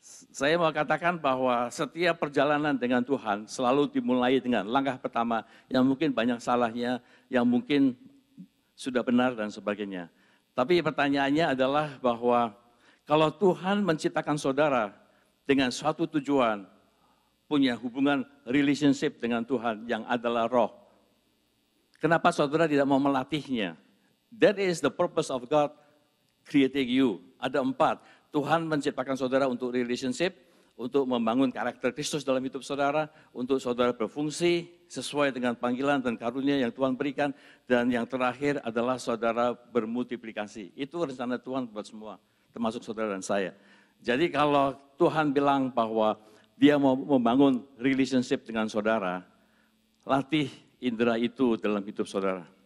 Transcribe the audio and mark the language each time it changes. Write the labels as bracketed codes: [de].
[id] Saya mau katakan bahwa setiap perjalanan dengan Tuhan selalu dimulai dengan langkah pertama yang mungkin banyak salahnya, yang mungkin sudah benar dan sebagainya. Tapi pertanyaannya adalah bahwa kalau Tuhan menciptakan saudara dengan suatu tujuan, punya hubungan relationship dengan Tuhan yang adalah roh, kenapa saudara tidak mau melatihnya? [en] That is the purpose of God creating you. [id] Ada 4. Tuhan menciptakan saudara untuk relationship, untuk membangun karakter Kristus dalam hidup saudara, untuk saudara berfungsi sesuai dengan panggilan dan karunia yang Tuhan berikan, dan yang terakhir adalah saudara bermultiplikasi. Itu rencana Tuhan buat semua, termasuk saudara dan saya. Jadi kalau Tuhan bilang bahwa Dia mau membangun relationship dengan saudara, latih indera itu dalam hidup saudara.